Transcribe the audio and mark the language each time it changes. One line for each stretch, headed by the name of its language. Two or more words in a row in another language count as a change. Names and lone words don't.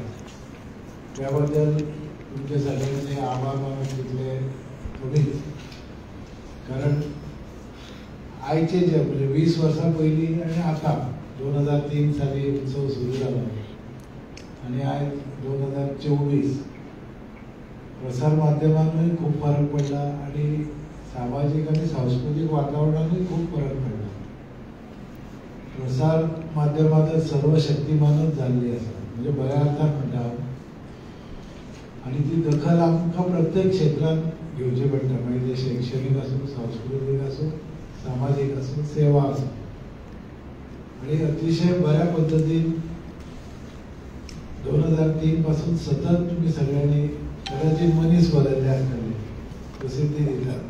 Konkani: त्याबद्दल तुमचे सगळ्यांचे आभार मानून तितले कमीच. कारण आयचे जे म्हणजे 20 वर्सां पयलीं आणि आता 2003 साली उत्सव सुरू जालो आणि आयज 2024 प्रसार माध्यमांतूय खूप फरक पडला आणि सामाजिक आणि सांस्कृतिक वातावरणातूय खूप फरक पडला. प्रसार माध्यमात सर्व शक्तिमानच जाल्ली आसा म्हणजे बऱ्या अर्थान म्हणटा हांव. आणि ती दखल आमकां प्रत्येक क्षेत्रांत घेवची पडटा. मागीर ते शैक्षणीक आसूं, सांस्कृतीक आसूं, सामाजीक आसूं, सेवा आसूं. आणि अतिशय बऱ्या पद्धतीन 2003 पासून सतत तुम्ही सगळ्यांनी कदाचित मनीस बदलले आसतले प्रसिद्धी दितात.